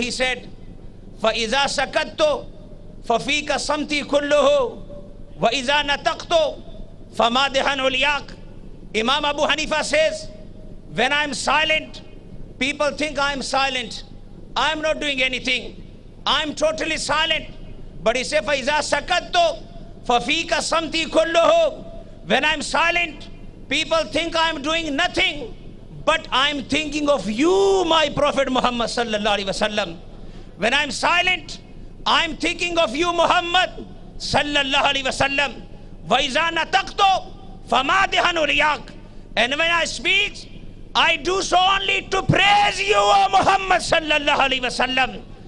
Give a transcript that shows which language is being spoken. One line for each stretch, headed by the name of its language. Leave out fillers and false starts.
English: He said,
Arabic: فَإِذَا سَكَتْتُ فَفِيكَ صَمْتِي كُلُّهُ وَإِذَا نَتَقْتُ فَمَادِحًا عُلْيَاكَ.
English: Imam Abu Hanifa says, when I'm silent, people think I'm silent. I'm not doing anything. I'm totally silent. But he said,
Arabic: فَإِذَا سَكَتْتُ فَفِيكَ صَمْتِي كُلُّهُ.
English: When I'm silent, people think I'm doing nothing. But I'm thinking of you, my Prophet Muhammad sallallahu alaihi wasallam. When I'm silent, I'm thinking of you, Muhammad sallallahu alaihi wasallam.
Arabic: وَإِذَا نَتَقْتُ فَمَادِحًا عُلْيَاكَ.
English: And when I speak, I do so only to praise you, O Muhammad sallallahu alaihi wasallam.